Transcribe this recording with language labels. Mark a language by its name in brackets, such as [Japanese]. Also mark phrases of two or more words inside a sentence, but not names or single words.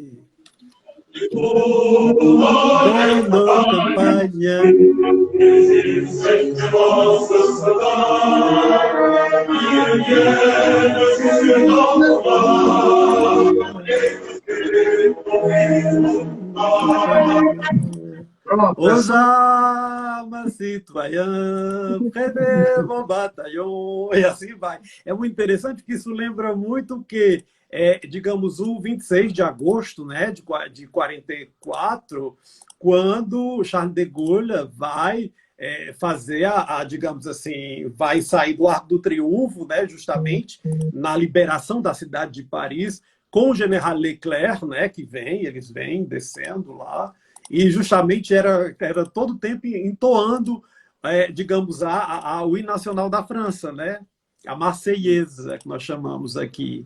[French] Dans nos campagnes, aux armes, citoyens, près de vos bataillons, [Portuguese] e assim vai. É muito interessante que isso lembra muito que, digamos, o 26 de agosto, né, de 44, quando Charles de Gaulle vai fazer digamos assim, vai sair do Arco do Triunfo, né, justamente na liberação da cidade de Paris, com o general Leclerc, né, eles vêm descendo lá, e justamente era todo o tempo entoando, digamos, o hino nacional da França, né, a Marseillaise, que nós chamamos aqui.